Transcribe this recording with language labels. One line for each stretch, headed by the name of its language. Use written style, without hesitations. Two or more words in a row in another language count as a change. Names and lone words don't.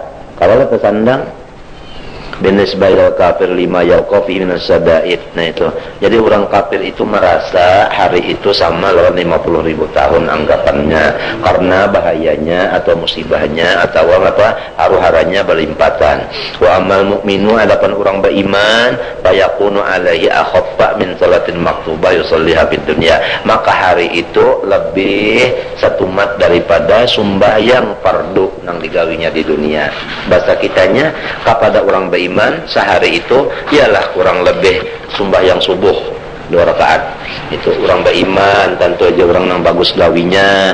Banjar: Kalau kita sandang
Arabic: بالنسبة للكافر لما يلقى فيه من الشدائد.
Banjar: Nah itu. Jadi orang kafir itu merasa hari itu sama lawan 50.000 tahun anggapannya, karena bahayanya atau musibahnya atau apa haru-haranya berlimpatan.
Arabic: وأما المؤمن,
Banjar: adapun orang beriman,
Arabic: فيكون عليه أخف من صلاة مكتوبة يصليها في الدنيا.
Banjar: Maka hari itu lebih setumat daripada sembahyang fardu nang digawinya di dunia. Bahasa kitanya kepada orang beriman sehari itu ialah kurang lebih sembahyang subuh 2 rakaat. Itu orang beriman, tentu aja orang nang bagus gawinya.